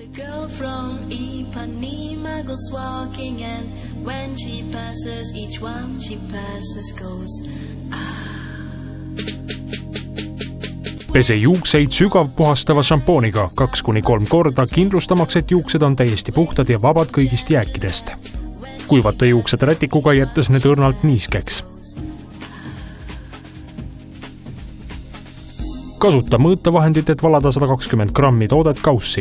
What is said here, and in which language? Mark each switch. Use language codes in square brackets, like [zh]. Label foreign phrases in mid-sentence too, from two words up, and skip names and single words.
[en] Girl from Ipanema goes walking, and when she passes, each one she passes goes [et] Pese juukseid sügavpuhastava šampooniga 2–3 korda, kindlustamaks, et juuksed on täiesti puhtad ja vabad kõigist jääkidest. Kuivata juuksed rätikuga, jättes need õrnalt niiskeks. Kasuta mõõtevahendit, et valada 120 grammi toodet kaussi.